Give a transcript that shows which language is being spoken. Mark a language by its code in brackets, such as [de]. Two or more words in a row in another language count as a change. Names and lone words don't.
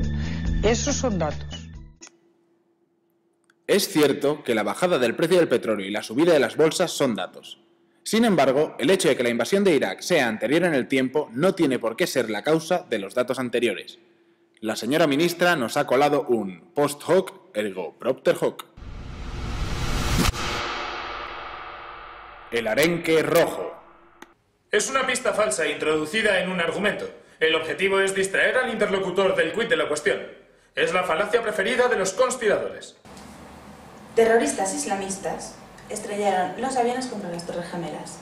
[es] Esos son datos. Es cierto que la bajada del precio del petróleo y la subida de las bolsas son datos. Sin embargo, el hecho de que la invasión de Irak sea anterior en el tiempo no tiene por qué ser la causa de los datos anteriores. La señora ministra nos ha colado un [la] post hoc ergo propter hoc. [es] El arenque rojo. Es una pista falsa introducida en un argumento. El objetivo es distraer al interlocutor del quid de la cuestión. Es la falacia preferida de los conspiradores. Terroristas islamistas estrellaron los aviones contra las Torres Gemelas.